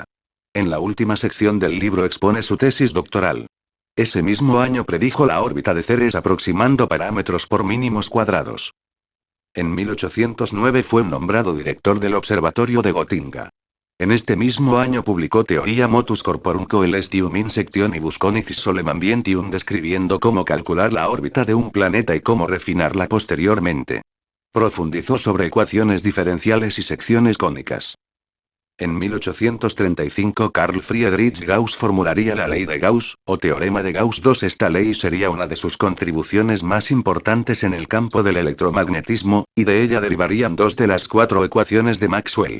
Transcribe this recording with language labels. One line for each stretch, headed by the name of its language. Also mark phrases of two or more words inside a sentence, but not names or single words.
Spanish: En la última sección del libro expone su tesis doctoral. Ese mismo año predijo la órbita de Ceres aproximando parámetros por mínimos cuadrados. En 1809 fue nombrado director del Observatorio de Gotinga. En este mismo año publicó Theoria motus corporum coelestium insectionibus conicis solem ambientium, describiendo cómo calcular la órbita de un planeta y cómo refinarla posteriormente. Profundizó sobre ecuaciones diferenciales y secciones cónicas. En 1835 Carl Friedrich Gauss formularía la ley de Gauss, o teorema de Gauss II. Esta ley sería una de sus contribuciones más importantes en el campo del electromagnetismo, y de ella derivarían 2 de las 4 ecuaciones de Maxwell.